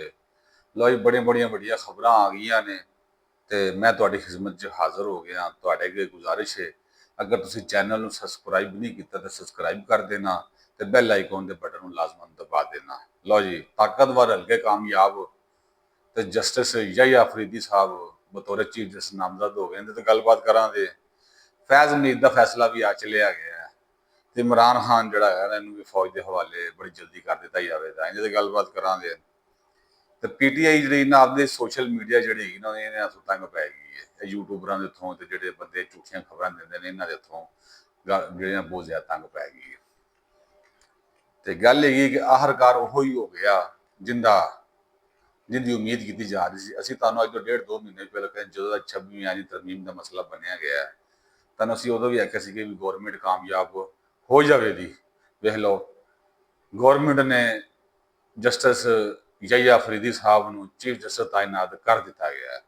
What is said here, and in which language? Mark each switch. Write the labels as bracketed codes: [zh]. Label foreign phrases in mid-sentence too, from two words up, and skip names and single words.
[pa] ਲੋ ਜੀ, ਬੜੀਆਂ ਬੜੀਆਂ ਵੱਡੀਆਂ ਖ਼ਬਰਾਂ ਆ ਗਈਆਂ ਨੇ ਤੇ ਮੈਂ ਤੁਹਾਡੀ ਖ਼ਿਦਮਤ 'ਚ ਹਾਜ਼ਰ ਹੋ ਗਿਆ। ਤੁਹਾਡੇ ਅੱਗੇ ਗੁਜ਼ਾਰਿਸ਼ ਹੈ, ਅਗਰ ਤੁਸੀਂ ਚੈਨਲ ਨੂੰ ਸਬਸਕ੍ਰਾਈਬ ਨਹੀਂ ਕੀਤਾ ਤੇ ਸਬਸਕ੍ਰਾਈਬ ਕਰ ਦੇਣਾ ਤੇ [en] bell icon [pa] ਦੇ ਬਟਨ ਨੂੰ ਲਾਜ਼ਮਨ ਦਬਾ ਦੇਣਾ। ਲੋ ਜੀ, ਤਾਕਤਵਰ ਹਲਕੇ ਕਾਮਯਾਬ ਤੇ ਜਸਟਿਸ ਯਹੀਆ ਅਫਰੀਦੀ ਸਾਹਿਬ ਬਤੌਰ ਚੀਫ ਜਸਟਿਸ ਨਾਮਜ਼ਦ ਹੋ ਗਏ ਨੇ ਤੇ ਗੱਲਬਾਤ ਕਰਾਂਗੇ। ਫੈਜ਼ ਮੀਰ ਦਾ ਫੈਸਲਾ ਵੀ ਆ ਚਲਿਆ ਗਿਆ ਹੈ ਤੇ ਇਮਰਾਨ ਖਾਨ ਜਿਹੜਾ ਹੈ ਇਹਨੂੰ ਵੀ ਫੌਜ ਦੇ ਹਵਾਲੇ ਬੜੀ ਜਲਦੀ ਕਰ ਦਿੱਤਾ ਜਾਵੇਗਾ। ਇਹਦੇ ਤੇ ਗੱਲਬਾਤ ਕਰਾਂਗੇ ਤੇ ਪੀਟੀਆਈ ਜਿਹੜੀ ਨਾ ਆਪਦੇ ਸੋਸ਼ਲ ਮੀਡੀਆ ਜਿਹੜੀ ਹੈਗੀ ਨਾ ਇਹਨਾਂ ਤੋਂ ਤੰਗ ਪੈ ਗਈ ਹੈ। ਇਹ ਯੂਟਿਊਬਰਾਂ ਦੇ ਉੱਥੋਂ ਤੇ ਜਿਹੜੇ ਬੰਦੇ ਝੂਠੀਆਂ ਖਬਰਾਂ ਦਿੰਦੇ ਨੇ ਇਹਨਾਂ ਦੇ ਉੱਥੋਂ ਜਿਹੜੀਆਂ ਬਹੁਤ ਜ਼ਿਆਦਾ ਤੰਗ ਪੈ ਗਈ ਹੈ। ਤੇ ਗੱਲ ਹੈਗੀ ਕਿ ਆਖਰਕਾਰ ਉਹ ਹੀ ਹੋ ਗਿਆ जिंदी [ur] امید کی جا رہی تھی. [pa] ਅਸਾਂ ਤੁਮ ਅੱਜ ਤੋਂ 1.5-2 ਮਹੀਨੇ ਪਹਿਲੇ ਕਹੇਂ ਜੋ 26ਵੀਂ ਯਾਨੀ ਤਰਮੀਮ ਕਾ ਮਸਲਾ ਬਣਿਆ ਗਿਆ ਹੈ, ਤੁਮ ਅਸਾਂ ਉਦੋਂ ਭੀ ਆਖਿਆ ਕਿ ਗੌਰਮੈਂਟ ਕਾਮਯਾਬ ਹੋ ਜਾਏਗੀ। [ur] ویکھ لو، گورمنٹ نے جسٹس یحییٰ آفریدی صاحب کو چیف جسٹس تعینات کر دتا گیا ہے.